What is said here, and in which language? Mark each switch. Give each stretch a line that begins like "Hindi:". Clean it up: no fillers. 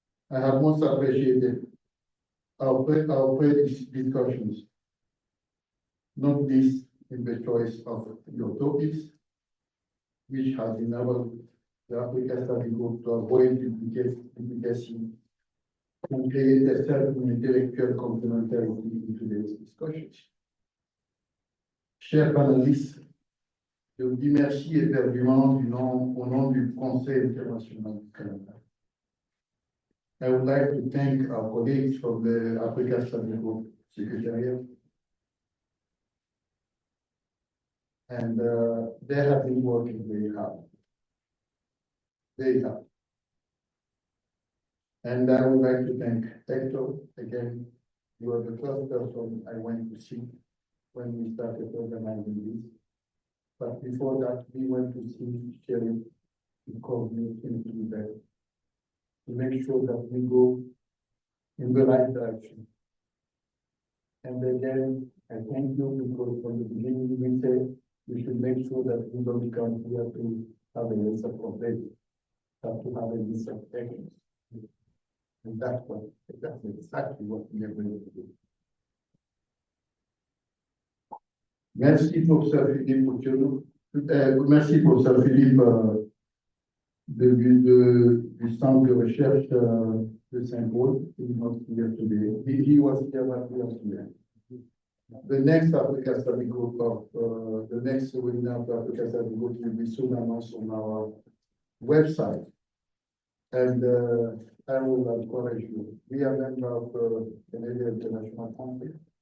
English: I have most appreciated our discussions, not least in the choice of your topics, which has enabled the African Study Group to avoid duplication and create a certain intellectual complementarity in today's discussions.
French: Chers panélistes, je vous dis merci éperdument au nom du Conseil international du Canada.
English: I would like to thank our colleagues from the African Study Group Secretariat. And they have been working very hard. Very hard. And I would like to thank Hector again. You are the first person I went to see when we started organizing this. But before that, we went to see Cheryl, who called me into bed to make sure that we go in the right direction. And again, I thank you because from the beginning we said we should make sure that we don't come here to have a list of complaints, but to have a list of actions. And that's exactly what we are going to do.
French: Merci pour ça, Philippe, merci pour ça, Philippe, du centre de recherche de Saint-Paul.
English: He was here today. He was here last year. The next Africa Study Group the next webinar of Africa Study Group will be soon announced on our website. And I will encourage you. We are members of the Canadian International Conference.